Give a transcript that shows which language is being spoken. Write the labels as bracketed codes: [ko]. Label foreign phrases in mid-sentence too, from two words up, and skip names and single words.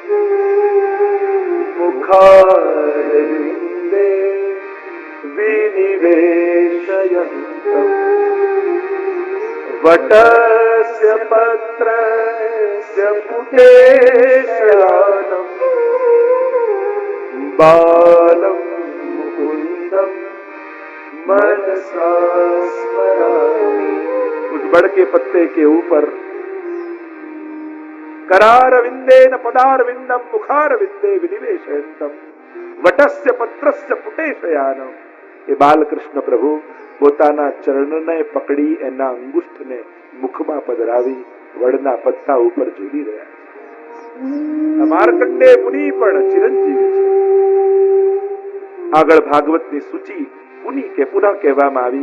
[sa] મુખાર વિંદે વિનિવેશયંતમ વટસ્ય પત્રસ્ય પુટેશયાનમ બાલમ મુકુંદમ मनसा स्मरामि. [hi] उस बड़ के पत्ते के ऊपर [sa] करार विंदे न पदार विंदम मुखार विंदे विनिवेशयंतम वटस्य पत्रस्य पुटेशयानम. [gu] એ બાલકૃષ્ણ પ્રભુ પોતાના ચરણને પકડી એના અંગુષ્ઠને મુખમાં પધરાવી વડના પત્તા ઉપર ઝૂલી રહ્યા છે. માર્કંડે મુનિ પણ ચિરંજીવી છે. આગળ ભાગવતની સૂચિ પુની કે પુનઃ કહેવામાં આવી.